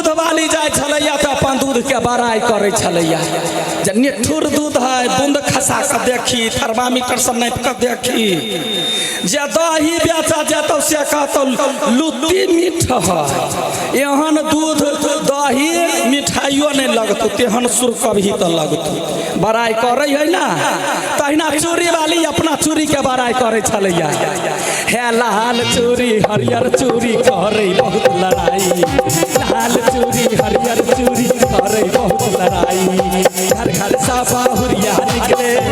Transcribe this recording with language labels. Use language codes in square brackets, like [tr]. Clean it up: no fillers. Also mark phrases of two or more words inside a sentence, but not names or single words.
[mai] वाली जाय छलैया तो अपन दूध के बड़ाई करे छलैया जे निठुर दूध है बूंद खसा के देखी थर्मामीटर से नाप के देखी जे दही बेचा जेतौ से कहतौ लुत्ती मीठ है एहन दूध दही मिठाइयो नहीं लगतौ तेहन सुर कभी तो लगतौ बड़ाई करे है ना तहिना चूड़ी वाली अपना चूड़ी के बड़ाई करे छलैया हे लाल चूड़ी हरियर चूड़ी करे बहुत लड़ाई लाल चूड़ी हरियर चूड़ी करे बहुत लड़ाई घर घर सा बाहुरिया निकले